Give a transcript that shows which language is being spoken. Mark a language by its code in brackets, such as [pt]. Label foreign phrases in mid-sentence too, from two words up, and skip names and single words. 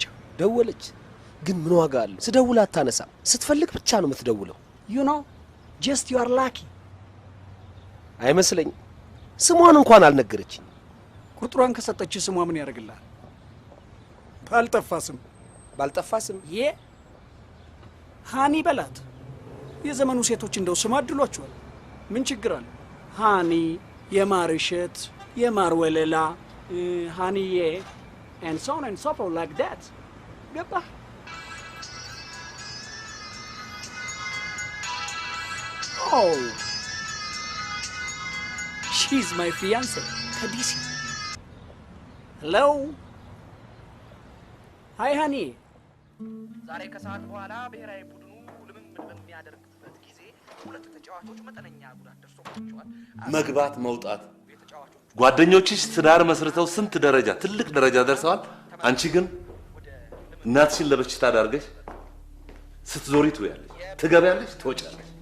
[am] ደወለች ግን ምን ዋጋ አለ? ስደውል አታነሳም። ስትፈልግ ብቻ ነው የምትደውለው። [en] you know just you are lucky። [am] አይመስለኝም። ስሟን እንኳን አልነገረችኝ። ቁጥሯን ከሰጠች ስሟ ምን ያደርግልሃል? ባልጠፋ ስም ሃኒ በላት። የዘመኑ ሴቶች እንደው ስም አድሏቸዋል። ምን ችግር አለ? ሃኒ፣ የማር እሸት፣ የማር ወለላ፣ ሃኒዬ [en] and so on and so forth like that. [am] ገባህ? [en] Oh, she's my fiancée [am] ከዲሲ። [en] hello hi honey። [am] ዛሬ ከሰዓት በኋላ ብሔራዊ ቡድኑ ልምምድ በሚያደርግበት ጊዜ ሁለት ተጫዋቾች መጠነኛ ጉዳት ደርሶባቸዋል። መግባት መውጣት ጓደኞችሽ ትዳር መስርተው ስንት ደረጃ ትልቅ ደረጃ ደርሰዋል። አንቺ ግን እናትሽን ለበሽታ ዳርገሽ ስትዞሪ ትውያለሽ፣ ትገቢያለሽ፣ ትወጫለሽ።